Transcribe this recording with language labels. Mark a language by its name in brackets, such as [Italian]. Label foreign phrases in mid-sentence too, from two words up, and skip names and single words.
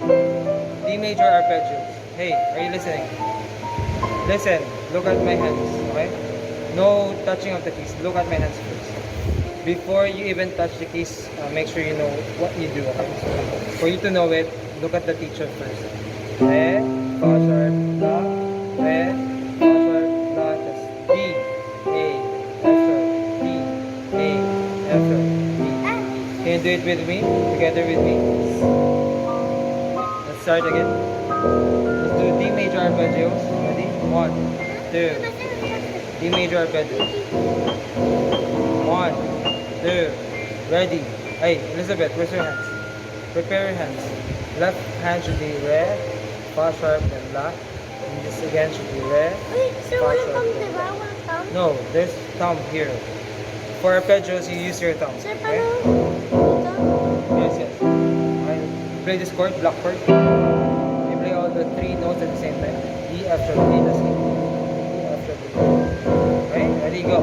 [English] D major arpeggios. Hey, are you listening? Listen, look at my hands. Okay? No touching of the keys. Look at my hands first. Before you even touch the keys, make sure you know what you do. Okay? So, for you to know it, look at the teacher first. Re, Fa sharp, La, Re, Fa sharp, La, tas D, A, F sharp, D, A, F sharp, D. Can you do it with me? Together with me? Let's start again. Let's do D major arpeggios. Ready? 1, 2. D major arpeggios. 1, 2. Ready? Hey, Elizabeth, where's your hands? Prepare your hands. Left hand should be Re, Fa sharp, then La. And this again should be Re. Wait, sir, Fa [Filipino] walang [English] sharp, thumb, then [Filipino] diba? [English] La. [Filipino] Walang thumb? [English] No, there's thumb here. For arpeggios, you use your thumb. Sir, Okay? [Filipino] paano? [English] Yes, yes. Okay. Play this chord, block chord. You play all the 3 notes at the same time. E, F sharp, D, that's it. E, F sharp, D. Okay, ready, go.